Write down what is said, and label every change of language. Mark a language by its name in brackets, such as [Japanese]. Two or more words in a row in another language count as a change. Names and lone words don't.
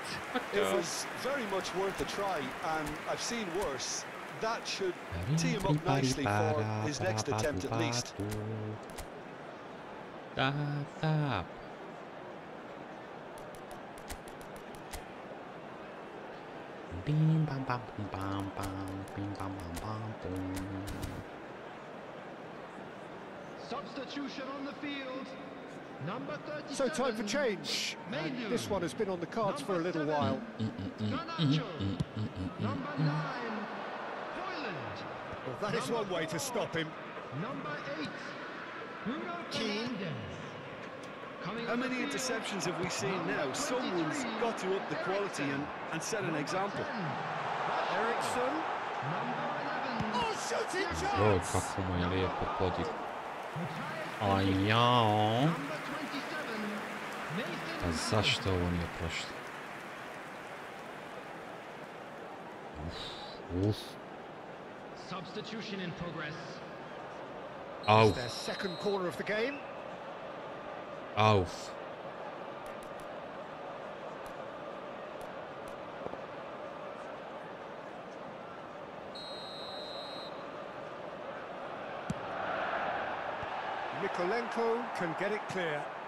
[English] It was very much worth a try, and I've seen worse. That should tee him up nicely for his next attempt at least. Tap. Bim bam bam bam bam bim bam bam bam boom. Substitution on the field. Number 37. So time for change. And this one has been on the cards for a little while. Garnacho. Number 9. Hoyland. Well, that is one way to stop him. Number 8. Bruno Keane. Fernandes. Coming How on the many field. interceptions have we seen now? Someone's got to up the quality and set an example. Ericsson. Number 11. Oh, shooting Joj, chance! [Croatian] kako mu je lijepo podig. A jao. [English] Number 27. Nathan. [Croatian] Pa zašto ovo nije prošlo? [English] Uf. Substitution in progress. Auf. Their second corner of the game. Auf. Mikolenko can get it clear.